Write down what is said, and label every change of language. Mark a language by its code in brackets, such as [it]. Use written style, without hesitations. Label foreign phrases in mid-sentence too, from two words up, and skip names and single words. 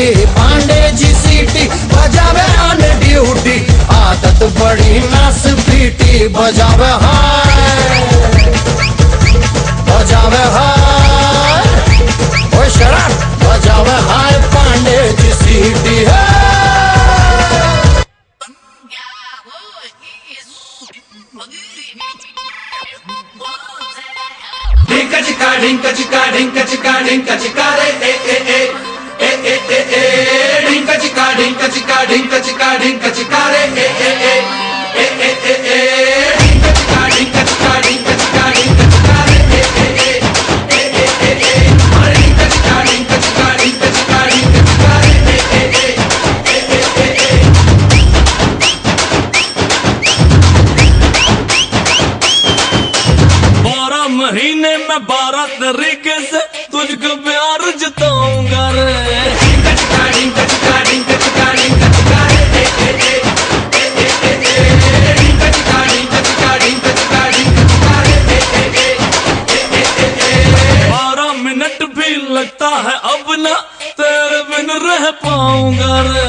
[hi] पांडे जी सीटी बजावे [en] on duty. [hi] आदत बड़ी नस पीटी बजावे हाय बजावे हाय ओ शराब बजावे हाय पांडे जी सीटी है। ढिंका चिका ढिंका चिका ढिंका चिका ढिंका चिका रे ए ए ए ए ए ए ए ढिंका चिका ढिंका चिका ढिंका चिका ढिंका चिका रे ए ए ए ए ए ए ए ढिंका चिका ढिंका चिका ढिंका चिका ढिंका चिका रे ए ए ए ए ए ए ए ढिंका चिका ढिंका चिका ढिंका चिका ढिंका चिका रे ए ए ए ए ए ए। 12 महीने में 12 तरीके से तुझको प्यार जताऊंगा रे। ढिंका चिका ढिंका चिका ढिंका चिका ढिंका चिका रे ए ए ए ए ए ए ढिंका चिका ढिंका चिका ढिंका चिका ढिंका चिका रे ए ए ए ए 12 मिनट भी लगता है अब ना तेरे बिन रह पाऊंगा रे।